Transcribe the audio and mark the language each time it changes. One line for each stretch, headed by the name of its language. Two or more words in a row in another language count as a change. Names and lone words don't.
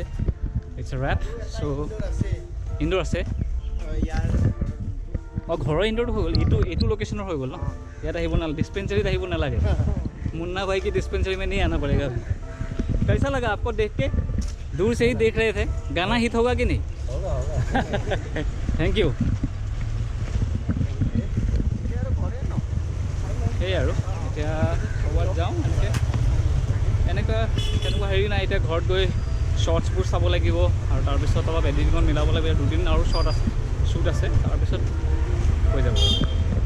English: It's a wrap.
Assamese: চ' ইনডোৰ আছে, ঘৰৰ ইনডোৰটো হৈ গ'ল। এইটো লোকেশ্যনৰ হৈ গ'ল ন, ইয়াত আহিব নালাগে, ডিছপেঞ্চেৰীত আহিব নালাগে।
Hindi: মুন্না भाई की डिस्पेंसरी में नहीं आना पड़ेगा। कैसा लगा आपको देख के? दूर से ही देख रहे थे, गाना हिट होगा कि नहीं? होगा।
English: thank you.
Assamese: সেই আৰু এতিয়া ক'ৰবাত যাওঁ এনেকুৱা হেৰি নাই। এতিয়া ঘৰত গৈ শ্বৰ্টছবোৰ চাব লাগিব, আৰু তাৰপিছত অলপ এডিটিঙত মিলাব লাগিব। 2 দিন আৰু শ্বুট আছে, তাৰপিছত হৈ যাব।